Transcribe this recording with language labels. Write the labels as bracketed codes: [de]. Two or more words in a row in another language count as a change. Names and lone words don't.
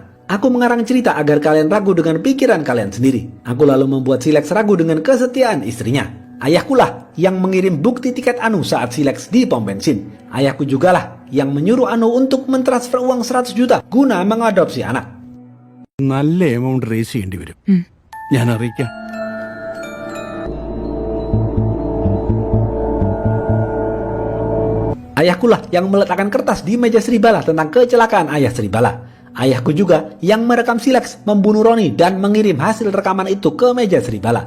[id] Aku mengarang cerita agar kalian ragu dengan pikiran kalian sendiri. Aku lalu membuat Silex ragu dengan kesetiaan istrinya. Ayahkulah yang mengirim bukti tiket Anu saat Silex di pom bensin. Ayahku jugalah yang menyuruh Anu untuk mentransfer uang 100 juta guna mengadopsi anak. [ml] നല്ല [en] amount raise [ml] ചെയ്യേണ്ടി വരും. ഞാൻ അറിയിക്കാം. [id] Ayahkulah yang meletakkan kertas di meja Sribala tentang kecelakaan ayah Sribala. Ayahku juga yang merekam Silex membunuh Roni dan mengirim hasil rekaman itu ke meja Sribala.